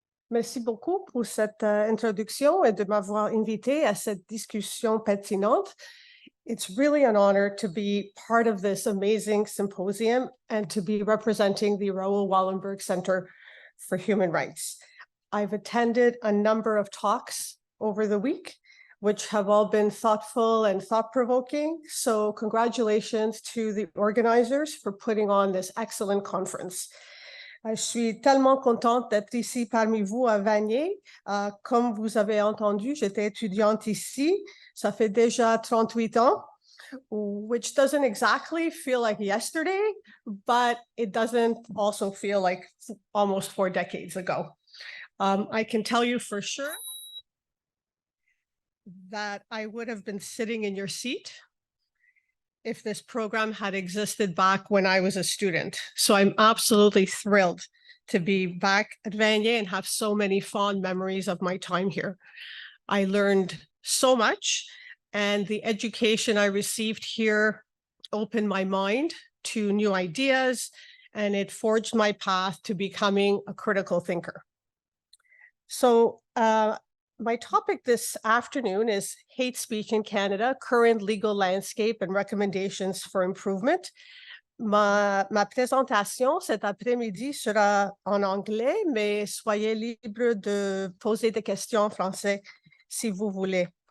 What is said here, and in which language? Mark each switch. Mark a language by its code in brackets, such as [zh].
[fr] Merci beaucoup pour cette introduction et de m'avoir invité à cette discussion pertinente. [en] It's really an honor to be part of this amazing symposium and to be representing the Raoul Wallenberg Centre for Human Rights. I've attended a number of talks over the week, which have all been thoughtful and thought-provoking. So congratulations to the organizers for putting on this excellent conference. [fr] Je suis tellement contente d'être ici parmi vous à Vanier. Comme vous avez entendu, j'étais étudiante ici. Ça fait déjà 38 ans, [en] which doesn't exactly feel like yesterday, but it doesn't also feel like almost 4 decades ago. I can tell you for sure that I would have been sitting in your seat if this program had existed back when I was a student. So I'm absolutely thrilled to be back at Vanier and have so many fond memories of my time here. I learned so much, and the education I received here opened my mind to new ideas, and it forged my path to becoming a critical thinker. So my topic this afternoon is Hate Speech in Canada, Current Legal Landscape and Recommendations for Improvement. [fr] Ma présentation cet après-midi sera en anglais, mais soyez libre de poser des questions en français si vous voulez.